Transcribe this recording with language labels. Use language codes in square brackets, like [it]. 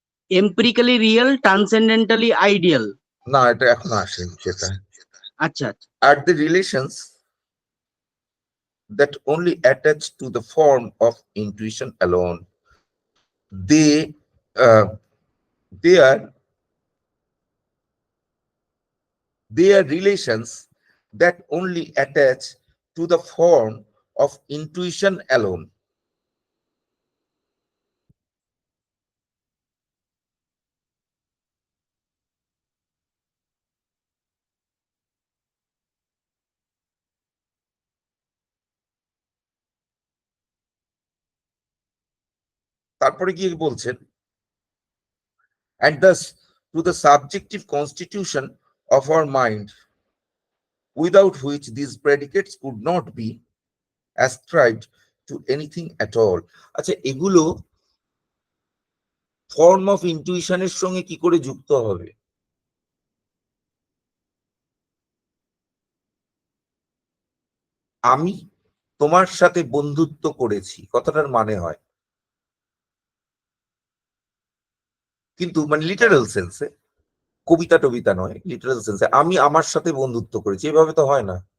[en] Empirically real, transcendentally ideal. [bn] না, এটা এখন আসেনি সেটা। আচ্ছা আচ্ছা। [en] Are the relations that only attach to the form of intuition alone. They uh, they are relations that only attach to the form of intuition alone. [bn] তারপরে কি বলছেন, [en] and thus to the subjective constitution of our mind, without which these predicates could not be ascribed to anything at all. [bn] আচ্ছা, এগুলো form of ইনটিউশনের সঙ্গে কি করে যুক্ত হবে? আমি তোমার সাথে বন্ধুত্ব করেছি, কথাটার মানে হয়, কিন্তু মানে লিটারাল সেন্সে, কবিতা টবিতা নয়, লিটারাল সেন্সে আমি আমার সাথে বন্ধুত্ব করেছি, এভাবে তো হয় না।